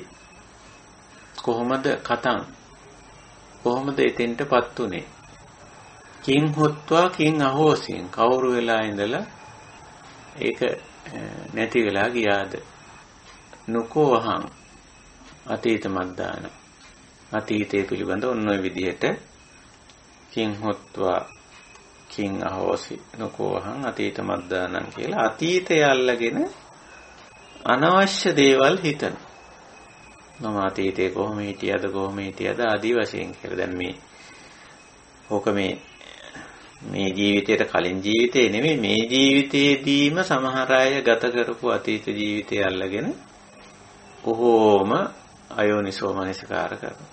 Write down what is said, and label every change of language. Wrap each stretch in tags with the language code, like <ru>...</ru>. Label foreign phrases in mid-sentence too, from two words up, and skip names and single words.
<si>කොහොමද කතන්? කොහොමද එතෙන්ටපත් උනේ?</si> <pi>කිං හොත්වා කිං අහෝසින්</pi> <si>කවුරු වෙලා ඉඳලා ඒක නැති වෙලා ගියාද?</si> <pi>නුකෝ අහං අතීතමද්දාන</pi> <si>අතීතයේ පිළිබඳ ඔන්න ඔය විදිහට</si> <pi>කිං හොත්වා කිං අහෝසි නුකෝ අහං අතීතමද්දානං</pi> <si>කියලා අතීතය අල්ලගෙන අනවශ්‍ය දේවල් හිතන. මම අතීතේ කොහොම හිටියද ආදී වශයෙන් කියලා. දැන් මේ ඕක මේ ජීවිතයට කලින් ජීවිතේ නෙමෙයි මේ ජීවිතේදීම සමහර අය ගත කරපු අතීත ජීවිතය අල්ලගෙන කොහොම අයෝනිසෝ මනසිකාර කරනවා.</si>